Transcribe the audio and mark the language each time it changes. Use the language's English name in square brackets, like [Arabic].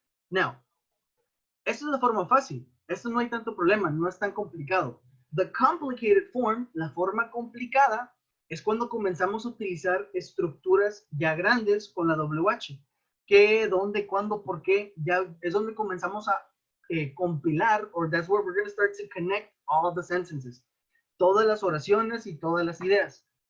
[Spanish] Now, esta es la forma fácil. Esto no hay tanto problema, no es tan complicado. [English] The complicated form, [Spanish] la forma complicada, es cuando comenzamos a utilizar estructuras ya grandes con la WH. ¿Qué, dónde, cuándo, por qué? Ya es donde comenzamos a compilar, [English] or that's where we're going to start to connect all the sentences. [Spanish] Todas las oraciones y todas las ideas.